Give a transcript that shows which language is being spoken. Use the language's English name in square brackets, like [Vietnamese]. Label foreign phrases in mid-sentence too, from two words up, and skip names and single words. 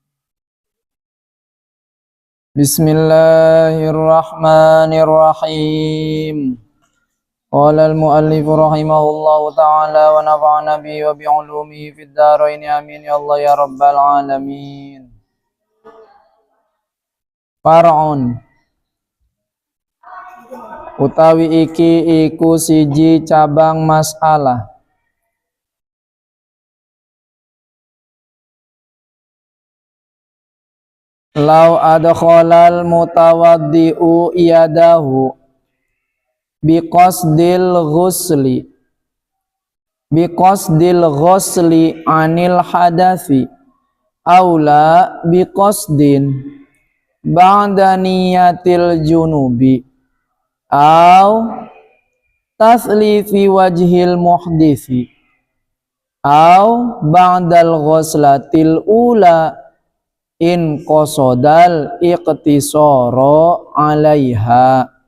[Arabic] بسم الله الرحمن الرحيم. قال المؤلف رحمه الله تعالى ونفعنا به وبعلومه في الدارين آمين يا الله يا رب العالمين. [Javanese] Far'un utawi iki iku siji cabang masalah [Arabic] لو أدخل المتوضئ يده بقصد الغسل عن الحدث أو لا بقصد بعد نية الجنب أو تثليث وجه المحدث أو بعد الغسلة الأولى إن قصد الاقتصار عليها